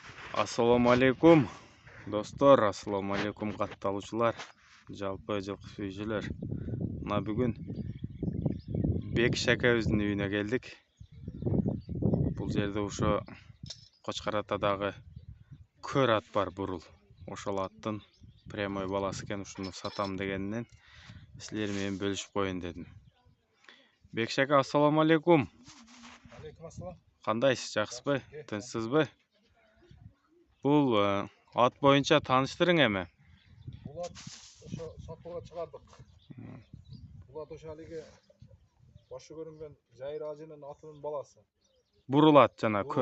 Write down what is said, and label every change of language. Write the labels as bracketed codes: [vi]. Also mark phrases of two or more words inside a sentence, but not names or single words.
[ar] السلام عليكم dostlar, السلام عليكم kattalıcılar, [ky] жалпы жылқы сүйүүчүлөр. Мына бүгүн Бекиш акабыздын үйүнө келдик. Бул жерде ошо Кочкор Атадагы көр ат бар, бурул. Ошол аттын прямой баласы экен, ушуну сатам дегенден силер менен бөлүшүп коеюн дедим. Бекиш ака, [ar] السلام عليكم. عليكم السلام. [ky] Кандайсыз, жакшысызбы, тынчсызбы? Бул ат боюнча тааныштырың эми. Бул ат ошо сатууга чыгардык. Бул ат ошо алиги башы көрүнгөн Жайыр ажынын атынын баласы. Бурул ат жана көр.